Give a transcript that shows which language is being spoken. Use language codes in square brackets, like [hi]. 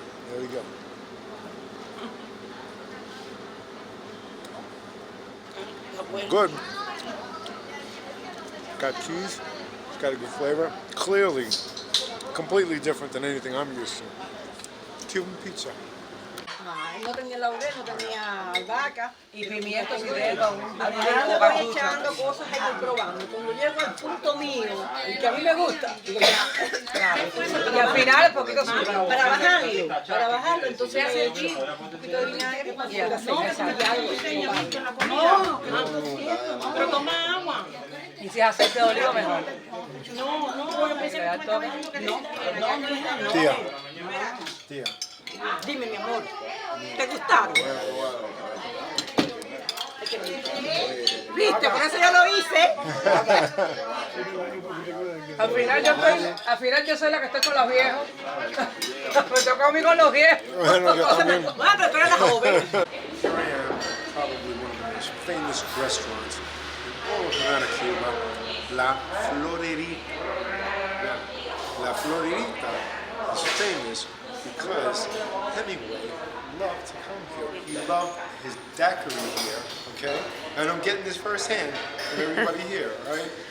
[en] There we go. Good. Got cheese. It's got a good flavor. Clearly, completely different than anything I'm used to. Cuban pizza. [es] No tenía laurel, no tenía albahaca y pimientos y dedos. Al final le voy echando cosas y voy probando. Cuando llego al punto mío, el que a mí me gusta, digo ya, claro. Y al final un poquito azúcar. Para bajarlo, entonces hace el chile, un poquito de vinagre y el aceite. No, pero toma agua. Y si es aceite de oliva, mejor. No, yo pensé que no. Tía. Dime, mi amor, ¿te gustaron? ¿Viste? Por eso yo lo hice. Al final yo soy la que estoy con los viejos. Me toca a mí con los viejos. Bueno, yo también. Bueno, pero tú eres la joven. [en] Here I am, probably one of the most famous restaurants in all of Havana, Cuba, La Florerita. Yeah. La Florerita is famous because Hemingway loved to come here. He loved his daiquiri here, okay? And I'm getting this firsthand from everybody here, right?